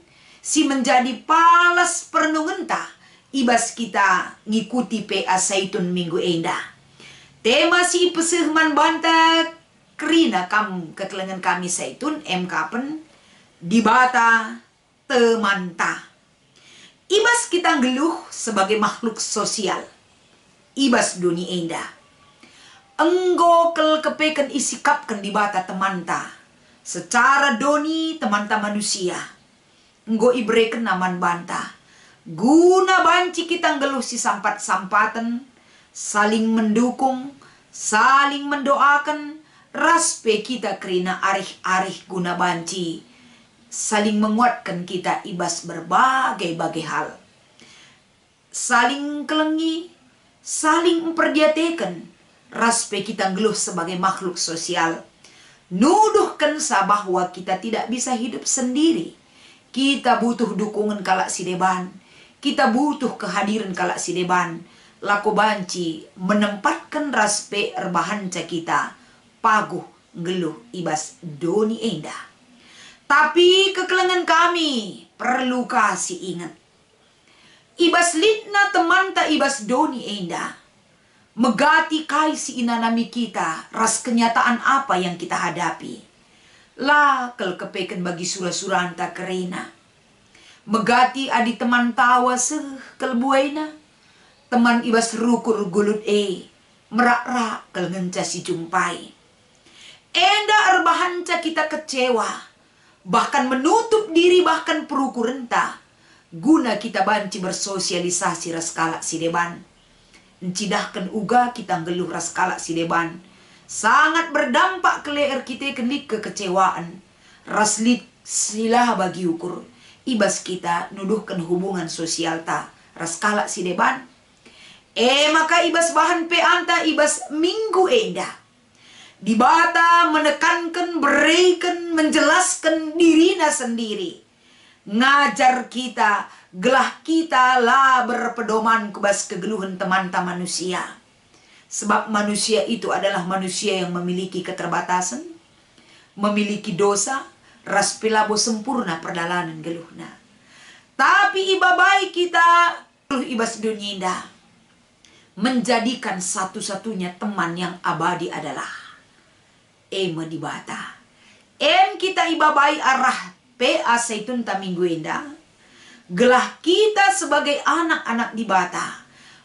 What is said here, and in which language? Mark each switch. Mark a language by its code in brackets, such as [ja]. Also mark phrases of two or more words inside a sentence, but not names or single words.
[btx] Si menjadi palas pernungenta. Ibas kita ngikuti PA saitun minggu endah. Tema si peseh man banta. Kerina kam kekelengan kami saitun kapen di bata temanta. Ibas kita ngeluh sebagai makhluk sosial. Ibas dunia endah. Enggo kel kepeken isikapkan di bata temanta. Secara doni temanta manusia. Enggo ibreken naman banta. Guna banci kita ngeluh si sampat-sampatan. [id] Saling mendukung. Saling mendoakan. [btx] Raspe kita kerina arih-arih guna banci. [id] Saling menguatkan kita ibas berbagai-bagai hal. [btx] Saling kelengi, saling memperdiatekan. Raspe kita ngeluh sebagai makhluk sosial. [id] Nuduhkan sa bahwa kita tidak bisa hidup sendiri. Kita butuh dukungan [btx] kalak si deban. [id] Kita butuh kehadiran [btx] kalak si deban. Lako banci menempatkan raspe erbahanca kita. Paguh ngeluh ibas doni endah. Tapi kekelengan kami perlu kasih ingat. Ibas litna teman ta ibas doni endah. Megati kai si inanami kita. [id] Ras kenyataan apa yang kita hadapi. [btx] Lah kel kepeken bagi surah-surah kerena. Megati adi teman tawa seh kelbuaina. Teman ibas rukur gulut merak-rak kel ngenca si jumpai. Enda erbahanca kita kecewa. [id] Bahkan menutup diri bahkan [btx] peruku renta. Guna kita banci bersosialisasi ras kalak si deban. Encidahkan uga kita ngeluh ras kalak si deban. [id] Sangat berdampak ke leher kita kenik kekecewaan. [btx] Ras lit silah bagi ukur. Ibas kita nuduhkan hubungan sosial ta. Ras kalak si deban. Maka ibas bahan peanta ibas minggu endah. [id] Di bata menekankan, berikan, menjelaskan dirinya sendiri. [btx] Ngajar kita, gelah kita lah berpedoman kebas kegeluhan teman-teman manusia. [id] Sebab manusia itu adalah manusia yang memiliki keterbatasan, memiliki dosa, [btx] ras pelabo sempurna perdalanan geluhna. [id] Tapi iba baik kita, [btx] ibas dunia indah, [id] menjadikan satu-satunya teman yang abadi adalah di bata. [btx] Kita ibabai arah PA saitun ta minggu endah. Gelah kita sebagai anak-anak di bata.